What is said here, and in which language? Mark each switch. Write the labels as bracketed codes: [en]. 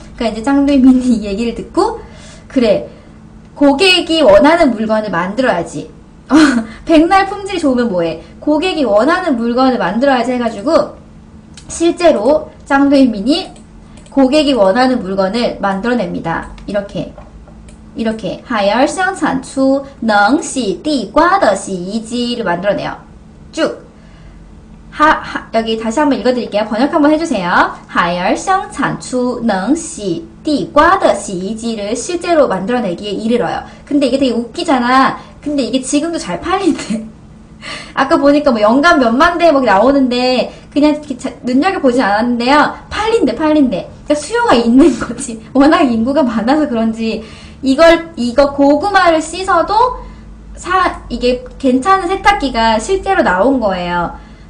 [ko] 그러니까 이제 짱루이민이 이 얘기를 듣고, 그래, 고객이 원하는 물건을 만들어야지. 백날 품질이 좋으면 뭐해. 고객이 원하는 물건을 만들어야지 해가지고 실제로 짱루이민이 고객이 원하는 물건을 만들어냅니다. 이렇게 [zh] 海尔生产出能洗地瓜的洗衣机 [ko] 를 만들어내요. 쭉 여기 다시 한번 읽어드릴게요. 번역 한번 해주세요. [zh] 海尔生产出能洗地瓜的洗衣机 [ko] 를 실제로 만들어내기에 이르러요. 근데 이게 되게 웃기잖아. 근데 이게 지금도 잘 팔린대. 아까 보니까 뭐 연간 몇만 대 뭐 나오는데 그냥 눈여겨보진 않았는데요. 팔린대. 그러니까 수요가 있는 거지. 워낙 인구가 많아서 그런지 이거 고구마를 씻어도 이게 괜찮은 세탁기가 실제로 나온 거예요.